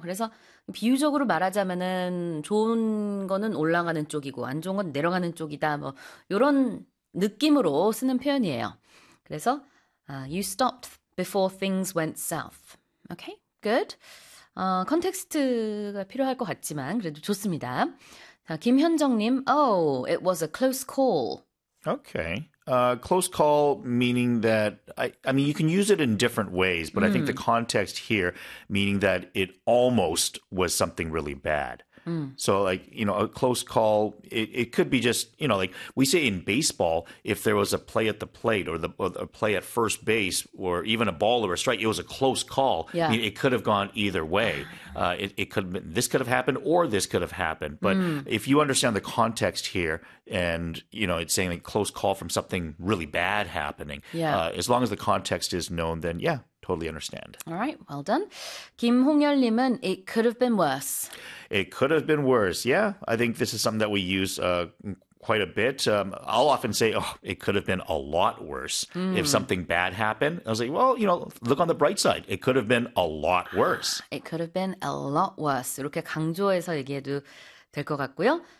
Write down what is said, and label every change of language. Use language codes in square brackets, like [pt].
[ko] 그래서 비유적으로 말하자면은 좋은 거는 올라가는 쪽이고 안 좋은 건 내려가는 쪽이다. 뭐 이런 느낌으로 쓰는 표현이에요. [en] 그래서 you stopped before things went south. Okay, good. [ko] 컨텍스트가 필요할 것 같지만 그래도 좋습니다. 자, [en] 김현정님, oh, it was a close call. Okay. Close call meaning that, I mean, you can use it in different ways, but I think the context here meaning that it almost was something really bad. So like, you know, a close call, it could be just, you know, like we say in baseball, if there was a play at the plate or a play at first base or even a ball or a strike, it was a close call. Yeah. I mean, it could have gone either way. It could have been, this could have happened or this could have happened. But if you understand the context here and, you know, it's saying like close call from something really bad happening, as long as the context is known, then yeah. Totally understand. All right, well done. 김홍열님은 it could have been worse. It could have been worse. Yeah, I think this is something that we use quite a bit. I'll often say, oh, it could have been a lot worse. If something bad happened, I was like, well, you know, look on the bright side. It could have been a lot worse. It could have been a lot worse. [ko] 이렇게 강조해서 얘기해도 될 것 같고요.